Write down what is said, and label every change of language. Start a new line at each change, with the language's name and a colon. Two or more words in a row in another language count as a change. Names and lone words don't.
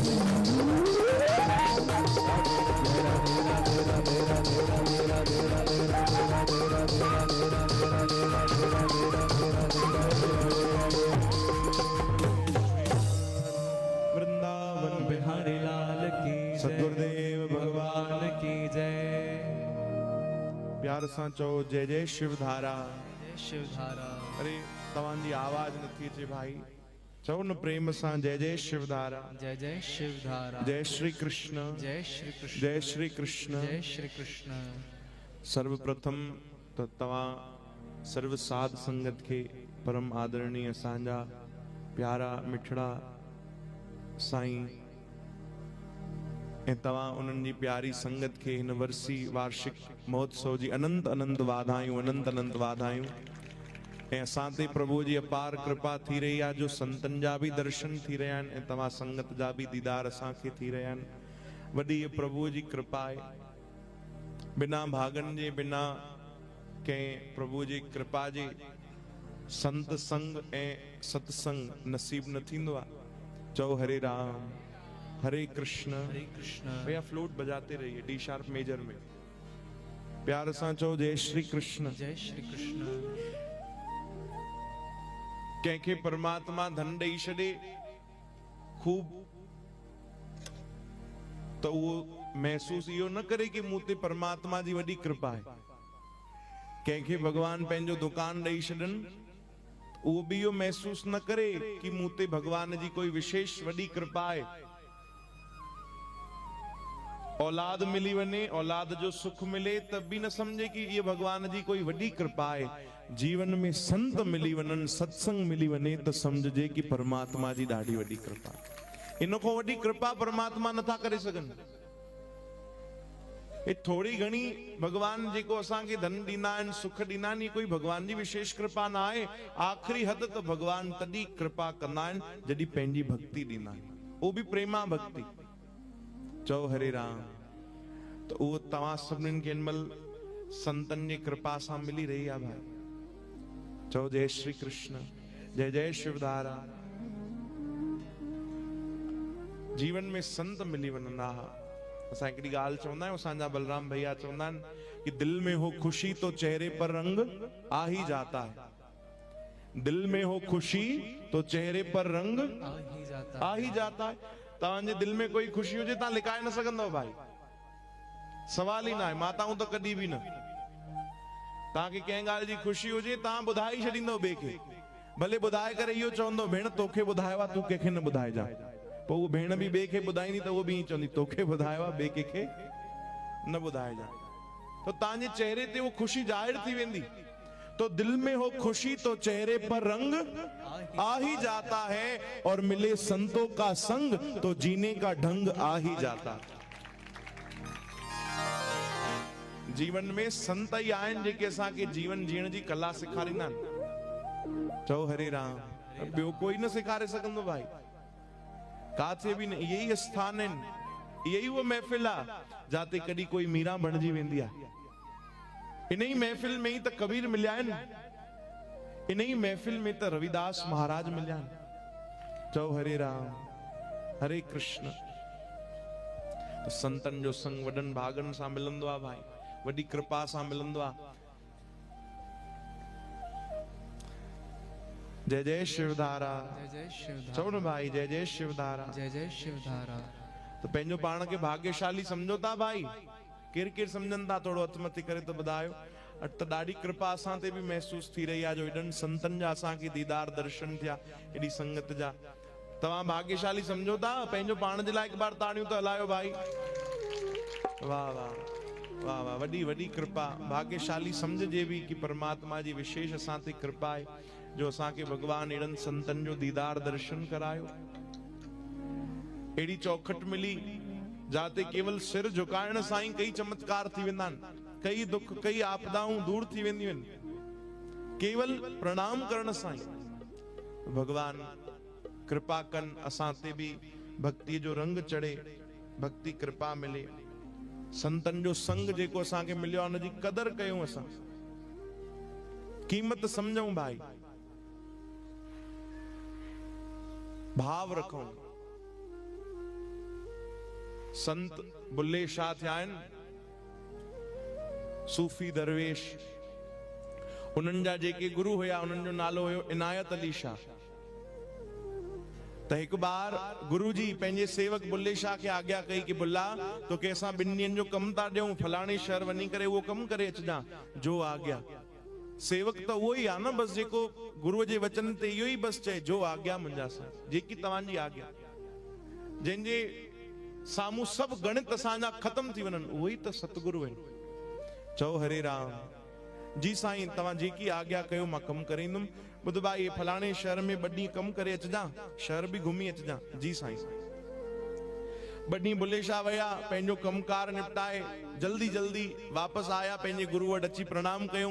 Hindi: वृंदावन बिहारी लाल की सद्गुरुदेव भगवान की जय
Sindhi: प्यार सां चओ जय जय शिवधारा शिवधारा अरे तव्हांजी आवाज नथी अचे भाई चओ न प्रेम सां जय जय शिवधारा जय जय शिवधारा जय श्री कृष्ण जय श्री कृष्ण जय श्री कृष्ण जय श्री कृष्ण सर्वप्रथम तो तव्हां सर्व साध संगत के परम आदरणीय असांजा प्यारा मिठड़ा साईं ऐं तव्हां उन्हनि जी प्यारी संगत के हिन वर्सी वार्षिक महोत्सव जी अनंत अनंत वाधायूं अनंत अनंत वाधायूं ऐं असां ते प्रभु जी अपार कृपा थी रही आहे जो संतनि जा भी दर्शन थी रहिया आहिनि ऐं तव्हां संगत जा भी दीदार असांखे थी रहिया आहिनि वॾी इहा प्रभु जी कृपा आहे बिना भागनि जे बिना कंहिं प्रभु जी कृपा जे संत संग ऐं सत्संग नसीब न थींदो आहे चओ हरे राम हरे कृष्ण
Hindi: भैया फ्लूट बजाते रहिए
English: D sharp major
Sindhi: में प्यार सां चओ जय श्री कृष्ण जय श्री कृष्ण कंहिंखे परमात्मा धन ॾेई छॾे खूब तो वो महसूस इहो न करे कि मूं ते परमात्मा जी वॾी कृपा आहे कंहिंखे भगवान पंहिंजो दुकान ॾेई छॾनि वो भी इहो महसूस न करे कि मूं ते भगवान जी कोई विशेष वॾी कृपा आहे औलाद मिली वने औलाद जो सुख मिले तब भी न समझे कि ये भगवान जी कोई वॾी कृपा है जीवन में संत मिली वनन सत्संग मिली वने तो समझजे कि परमात्मा जी ॾाढी वॾी कृपा इन को वॾी कृपा परमात्मा नथा करे सघन ये थोड़ी घणी भगवान जेको असांखे धन ॾींदा आहिनि सुख ॾींदा आहिनि कोई भगवान जी विशेष कृपा न आहे आखिरी हद तो भगवान तॾहिं कृपा कंदा आहिनि जॾहिं पंहिंजी भक्ति ॾींदा आहिनि वो भी प्रेमा भक्ति चओ हरे राम तो वो तव्हां सभिनीनि खे हिनमहिल संतन जी कृपा सां मिली रही आहे भाई चओ जय श्री कृष्ण जय जय शिवधारा जीवन में संत मिली वञंदा असां हिकिड़ी ॻाल्हि चवंदा आहियूं असांजा बलराम भैया चवंदा आहिनि कि
Hindi: दिल में हो खुशी तो चेहरे पर रंग आ ही जाता है दिल में हो खुशी तो चेहरे पर रंग आ ही जाता है
Sindhi: तव्हांजे दिल में कोई ख़ुशी हुजे तव्हां लिकाए न सघंदव भाई, सवाल ही ना आहे। माताऊं त कॾहिं बि न। तव्हांखे कंहिं ॻाल्हि जी ख़ुशी हुजे तव्हां ॿुधाए छॾींदव ॿिए खे, भले ॿुधाए करे इहो चवंदो भेण तोखे ॿुधायो आहे, तूं कंहिंखे न ॿुधाइजां। पोइ उहो भेण बि ॿिए खे ॿुधाईंदी त उहो बि ईअं चवंदी तोखे ॿुधायो आहे, ॿिए कंहिंखे न ॿुधाइजां। तो तव्हांजे चेहरे ते वो खुशी ज़ाहिर थी वेंदी।
Hindi: तो दिल में हो खुशी तो चेहरे पर रंग आ ही जाता है, और मिले संतों का संग तो जीने का ढंग आ ही जाता।
Sindhi: जीवन में संत ही आहिनि जेके असांखे जीवन जीअण जी कला सेखारींदा आहिनि। चओ हरे राम। ॿियो कोई न सेखारे सघंदो भाई, काथे बि न। इहे ई स्थान आहिनि, इहे ई उहा महफ़िल आहे जाते कॾहिं कोई मीरा बणिजी वेंदी आहे। इन ही महफ़िल में ही त कबीर मिलिया आहिनि, इन ही महफ़िल में त रविदास महाराज मिलिया आहिनि। चओ हरे राम हरे कृष्ण। तो संतन जो संग वॾनि भागनि सां मिलंदो आहे भाई, वॾी कृपा सां मिलंदो आहे। जय जय शिवधारा, जय जय शिवधारा। चओ न भाई जय जय शिवधारा, जय जय शिवधारा। तो पंहिंजो पाण खे भाग्यशाली समझो था भाई? केर केर समझनि था? थोड़ो हथ मथे करे तो ॿुधायो। त ॾाढी कृपा असां ते बि महसूस थी रही आहे, जो एॾनि संतनि जा असांखे दीदार दर्शन थिया, एॾी संगत जा। तव्हां भाग्यशाली समझो था? पंहिंजो पाण जे लाइ हिकु बार ताड़ियूं त हलायो भाई। वाह वाह वाह वाह, वॾी वॾी कृपा। भाग्यशाली समझजे बि कि परमात्मा जी विशेष असां ते कृपा आहे, जो असांखे भगवान एॾनि संतनि जो दीदार दर्शन करायो। एड़ी चौखट मिली जाते केवल सिर झुकाइण सां ही कई चमत्कार थी वेंदा आहिनि, कई दुख कई आपदाऊं दूर थी वेंदियूं आहिनि, केवल प्रणाम करण सां ही। भगवान कृपा कन असां ते भी भक्ति जो रंग चढ़े, भक्ति कृपा मिले। संतन जो संग जेको असांखे मिलियो आहे उनजी कदर कयूं, असां कीमत समझूं भाई, भाव रखूं। संत बुल्ले शाह थिया आहिनि, सूफी दरवेश। उन्हनि जा जेके गुरु हुया उन्हनि जो नालो हुयो इनायत अली शाह। त हिकु बार गुरु जी पंहिंजे सेवक बुल्ले शाह खे आज्ञा कई कि बुल्ला तोखे असां 2 ॾींहंनि जो कमु था ॾियूं, फलाणे शहर वञी करे उहो कमु करे अचजां, जो आज्ञा। सेवक त उहो ई आहे न बस, जेको गुरुअ जे वचन ते इहो ई बस चए, जो आज्ञा मुंहिंजा सां, जेकी तव्हांजी आज्ञा। जंहिंजे साम्हूं सभु गणित असांजा ख़तम थी वञनि, उहो ई त सतगुरु आहिनि। चओ हरे राम। जी साईं तव्हां जेकी आज्ञा कयो मां कमु करे ईंदुमि। ॿुध भाई फलाणे शहर में 2 ॾींहं कमु करे अचजां, शहर बि घुमी अचजां। जी साईं। 2 ॾींहं बुल्ले शाह विया, पंहिंजो कमकार निपटाए जल्दी जल्दी वापसि आया, पंहिंजे गुरु वटि अची प्रणाम कयूं।